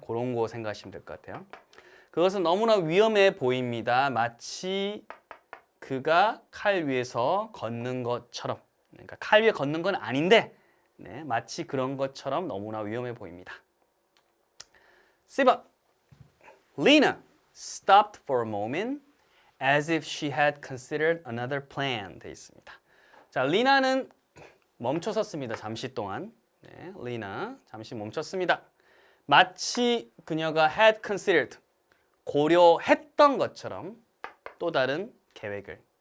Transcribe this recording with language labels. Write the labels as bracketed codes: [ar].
[ko] 그런 거 생각하시면 될 것 같아요. 그것은 너무나 위험해 보입니다. 마치 그가 칼 위에서 걷는 것처럼. 그러니까 칼 위에 걷는 건 아닌데 네, 마치 그런 것처럼 너무나 위험해 보입니다. 10번. [en] Lena stopped for a moment as if she had considered another plan. [ko] 되어 있습니다. 자, 리나는 멈춰섰습니다. 잠시 동안. 네, 리나 잠시 멈췄습니다. 마치 그녀가 had considered 고려했던 것처럼 또 다른 계획을.